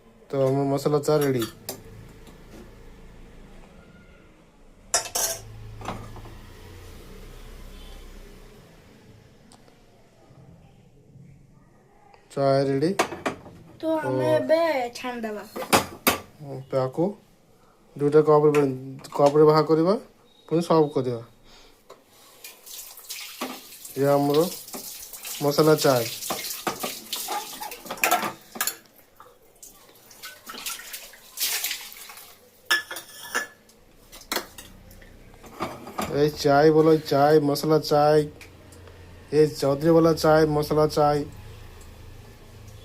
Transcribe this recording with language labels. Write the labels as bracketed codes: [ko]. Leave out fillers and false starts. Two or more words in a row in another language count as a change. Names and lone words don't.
[bn] তো আমার মশলা চা রেডি। [or] ଚା ରେଡି। ତ ଆମେ ଏବେ ଛାଣିଦେବା। ତାକୁ ଦୁଇଟା କପ୍ରେ ବାହାର କରିବା, ପୁଣି ସର୍ଭ କରିବା। ଇଏ ଆମର ମସଲା ଚାଏ। [bn] এই চাই বলো, চাই মশলা চাই, এই চৌধুরী বলা চাই মশলা চাই।